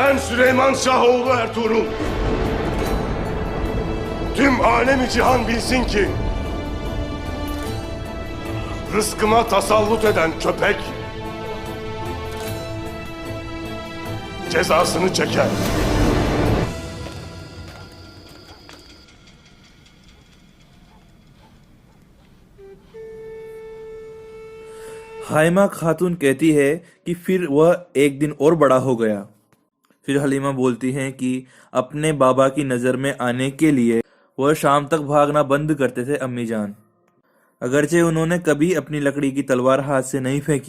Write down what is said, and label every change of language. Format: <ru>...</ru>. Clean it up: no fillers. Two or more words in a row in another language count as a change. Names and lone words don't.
<tr>Süleyman Şahoğlu Ertuğrul. Tüm alemi cihan bilsin ki rızkıma tasallut eden köpek cezasını çeker.</tr> <hi>हाइमा खातून कहती है कि फिर वह एक दिन और बड़ा हो गया। फिर हलीमा बोलती हैं कि अपने बाबा की नज़र में आने के लिए वह शाम तक भागना बंद करते थे अम्मी जान, अगरचे उन्होंने कभी अपनी लकड़ी की तलवार हाथ से नहीं फेंकी।</hi>